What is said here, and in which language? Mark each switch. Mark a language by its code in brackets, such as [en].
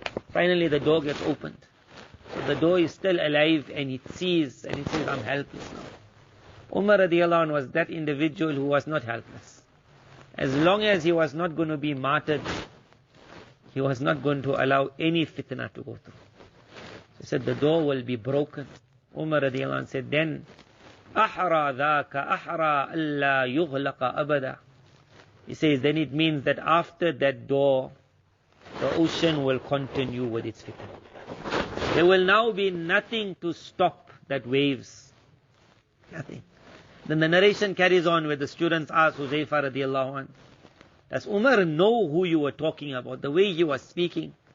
[en] Finally the door gets opened. So the door is still alive and it sees and it says, I'm helpless now. Umar radiallahu anhu was that individual who was not helpless. As long as he was not going to be martyred, he was not going to allow any fitna to go through. He said the door will be broken. Umar radiallahu anhu said, then [ar] أحرى ذاك أحرى ألا يغلق أبدا. [en] He says, then it means that after that door, the ocean will continue with its fitna. There will now be nothing to stop that waves. Nothing. Then the narration carries on where the students ask Huzaifa radiallahu anhu, does Umar know who you were talking about, the way he was speaking?